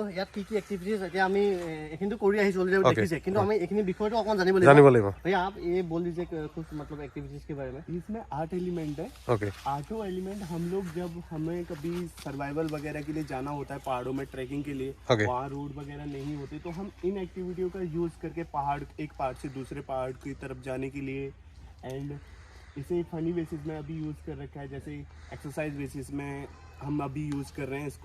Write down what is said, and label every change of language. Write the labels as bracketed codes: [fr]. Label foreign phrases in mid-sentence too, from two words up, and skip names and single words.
[as] কি কি এক্টিভিটিজ এতিয়া আমি এইখিনিতো কৰি আহিছো অলৰেডি Okay. দেখিছে কিন্তু আমি এইখিনি বিষয়টো অকণ জানিব জানিব লাগিব লাগিব [hi] भैया आप ये बोल दीजिए कि कुछ मतलब एक्टिविटीज के बारे में इसमें 8 एलिमेंट है। ओके 8 एलिमेंट हम लोग जब हमें कभी सर्वाइवल वगैरह के लिए जाना होता है पहाड़ों में ट्रैकिंग के लिए, Okay. वहाँ रोड वगैरह नहीं होते तो हम इन एक्टिविटियों का यूज करके पहाड़ एक पहाड़ से दूसरे पहाड़ की तरफ जाने के लिए एंड इसे [en] funny basis [hi] में अभी यूज कर रखा है, जैसे [en] exercise basis [hi] में हम अभी यूज कर रहे हैं इसको।